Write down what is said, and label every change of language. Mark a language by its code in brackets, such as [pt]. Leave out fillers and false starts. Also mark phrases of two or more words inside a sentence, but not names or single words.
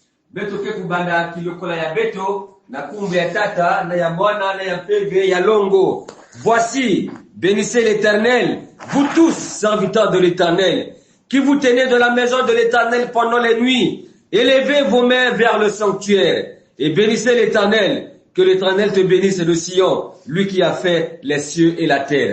[kg] beto ke kubanda kilokola ya beto na kumbe ya tata na ya mwana na ya peve ya longo. [fr] Voici, bénissez l'Éternel, vous tous serviteurs de l'Éternel, qui vous tenez de la maison de l'Éternel pendant les nuits. Élevez vos mains vers le sanctuaire et bénissez l'Éternel. Que l'Éternel te bénisse de Sion, lui qui a fait les cieux et la terre.